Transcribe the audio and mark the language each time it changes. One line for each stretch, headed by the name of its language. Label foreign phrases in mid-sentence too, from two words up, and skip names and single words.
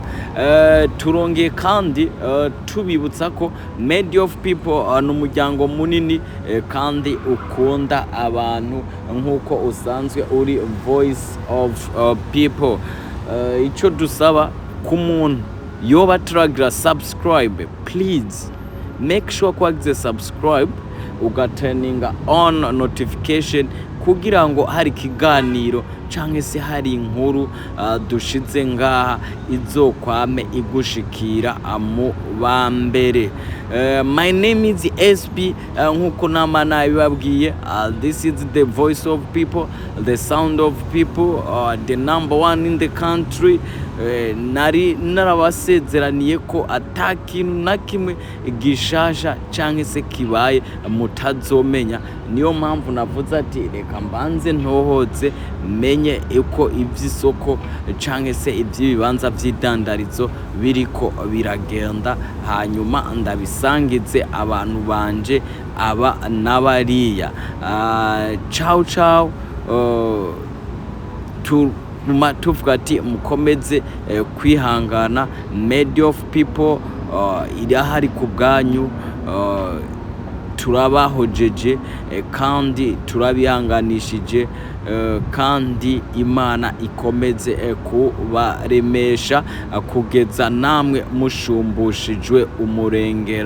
Rundi: Turongeye kandi tubibutsa ko Media of People n'umuryango munini kandi ukunda abantu nkuko usanzwe uri Voice of People. Ico dusaba ku muntu yoba turagira subscribe,
English: please make sure
Rundi: ko wagize subscribe ugaturninga
English: on notification
Rundi: kugira ngo hari kiganiro canke se hari inkuru dushize ngaha izokwame igushikira mu bambere.
English: My name is SB
Rundi: nkuko nama nabibabwiye.
English: This is the voice of people, the sound of people, the number one in the country.
Rundi: Nari narabasezeraniye ko atakintu na kimwe gishasha canke se kibaye mutazomenya. Niyo mpamvu navuze ati reka mbanze ntohoze menye uko ivy'isoko canke se ivy'ibibanza vy'idandarizo biriko biragenda, hanyuma ndabisangize abantu banje aba n'abariya.
Italian: Ciao ciao.
Rundi: Tuvuga ati mukomeze kwihangana. Media of People irahari ku bwanyu, turabahojeje kandi turabihanganishije, kandi Imana ikomeze kubaremesha kugeza namwe mushumbushijwe umurengera.